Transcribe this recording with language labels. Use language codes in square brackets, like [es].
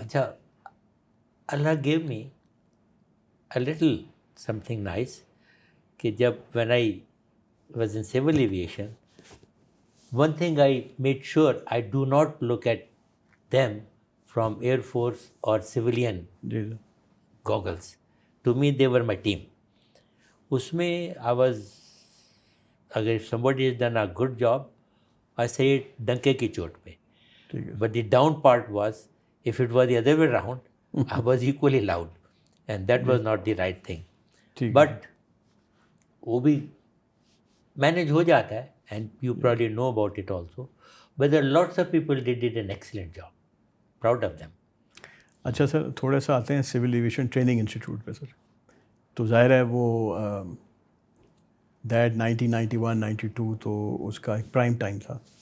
[en] اچھا, Allah gave me a little something nice کہ جب when I was in civil aviation, one thing I made sure I do not look at them from air force اور civilian [ur] جی sir. [en] گوگلس. To me they were my team. اس میں آئی واز, اگر somebody has done a good job, I say it [ur] ڈنکے کی چوٹ پہ. ٹھیک ہے. [en] But the down part was, if it was the other way around, I was equally loud, and that was not the right thing. [ur] ٹھیک. [en] But [ur] وہ بھی [en] manage [ur] ہو جاتا ہے, [en] and you probably know about it also. But there are lots of people that did an excellent job. Proud of them. [ur] اچھا سر, تھوڑا سا آتے ہیں سول ایویشن ٹریننگ انسٹیٹیوٹ پہ سر. تو ظاہر ہے وہ دیٹ 1991-92 تو اس کا ایک پرائم ٹائم تھا.